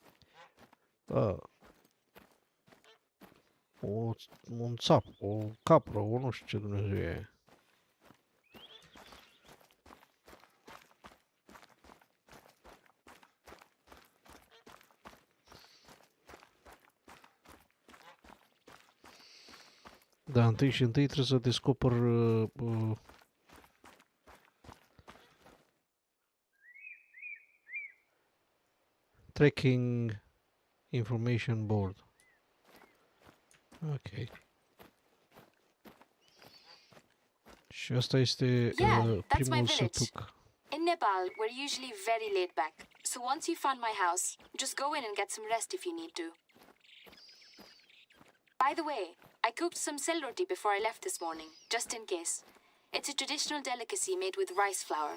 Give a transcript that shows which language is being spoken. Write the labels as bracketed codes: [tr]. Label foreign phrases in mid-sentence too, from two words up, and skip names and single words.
[ro] Un țap, o capră, o nu știu ce Dumnezeu e. Da, întâi și întâi trebuie să descoper [en] tracking information board. [ro] Ok. Și asta este primul sătuc. [en] In Nepal, we're usually very laid back, so once you found my house, just go in and get some rest if you need to. By the way, I cooked some cell roti before I left this morning, just in case. It's a traditional delicacy made with rice flour.